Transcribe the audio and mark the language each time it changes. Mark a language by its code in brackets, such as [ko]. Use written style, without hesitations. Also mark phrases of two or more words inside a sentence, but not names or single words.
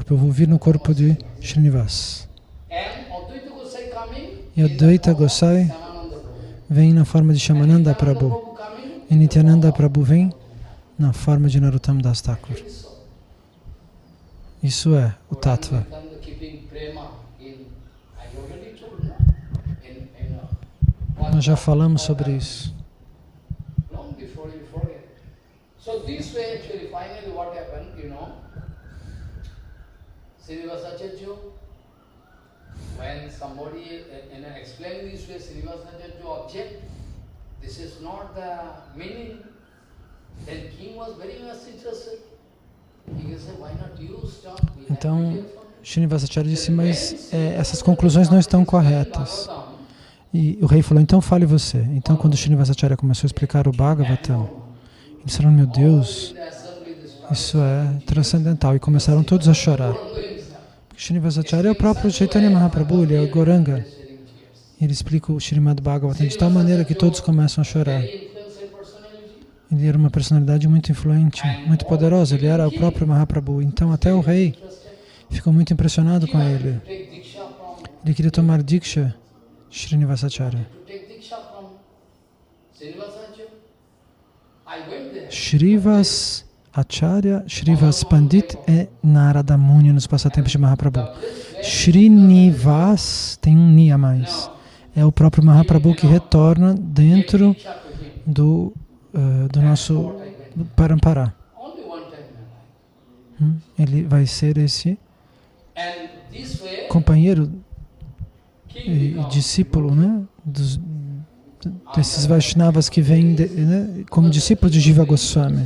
[pt] Eu vou vir no corpo de Srinivas. E Advaita Gosai vem na forma de Shamananda Prabhu. E Nityananda Prabhu vem na forma de Narottam Das Thakur. Isso é o Tattva. Nós já falamos sobre isso. [en] Srinivasacharya, when somebody explain this way, Srinivasacharya object, this is not the meaning. Then king was very much interested. He can say, why not you stop? [pt] Então, Srinivasacharya disse, mas essas conclusões não estão corretas. E o rei falou, então fale você. Então, quando Srinivasacharya começou a explicar o Bhagavatam, eles disseram, meu Deus, isso é transcendental. E começaram todos a chorar. Srinivasacharya é o próprio Chaitanya Mahaprabhu, ele é o Gauranga. Ele explica o Srimad Bhagavatam de tal maneira que todos começam a chorar. Ele era uma personalidade muito influente, muito poderosa. Ele era o próprio Mahaprabhu. Então até o rei ficou muito impressionado com ele. Ele queria tomar Diksha, Srinivasacharya. Shrivas Acharya, Shrivas Pandit é Narada Muni nos passatempos de Mahaprabhu. Srinivas tem um ni a mais. É o próprio Mahaprabhu que retorna dentro do nosso Parampara. Ele vai ser esse companheiro e discípulo, né, desses Vaishnavas que vêm como discípulo de Jiva Goswami.